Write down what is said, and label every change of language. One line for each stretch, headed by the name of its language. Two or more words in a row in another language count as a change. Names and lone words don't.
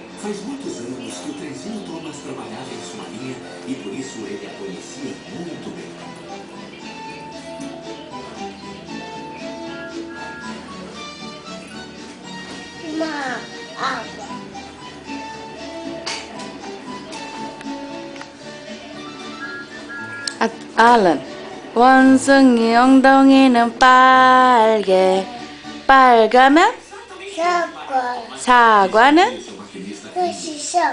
Portuguese: Faz muitos anos que o trenzinho Thomas trabalhava em sua linha e por isso ele a conhecia muito bem. Uma água.
Korean: 알란. 원숭이 엉덩이는 빨개. 빨가면 사과. 사과는 맛있어.